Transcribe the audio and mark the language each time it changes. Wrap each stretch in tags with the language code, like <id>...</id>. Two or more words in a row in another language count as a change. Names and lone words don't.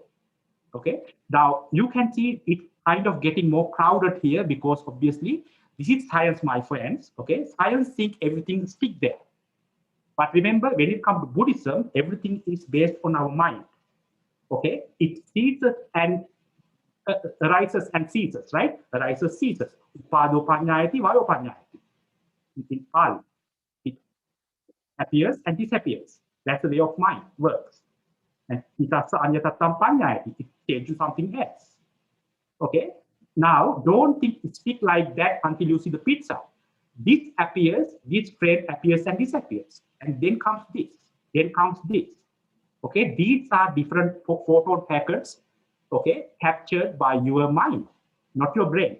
<en>Okay, now you can see it kind of getting more crowded here because obviously this is science, my friends. Okay, science think everything stick there. But remember, when it comes to Buddhism, everything is based on our mind. Okay, it ceases and arises and ceases, right? Arises, ceases.</en> <pi>Upado panyayati, vayo panyayati.</pi> <en>In Pali, it appears and disappears. That's the way of mind works.</en> <pi>And itasa anyatattam panyayati,</pi> <en>it changes to something else. Okay, now don't think it stick like that until you see the pizza. This appears, this frame appears and disappears. And then comes this, then comes this. Okay, these are different photon packets, okay, captured by your mind, not your brain.</en>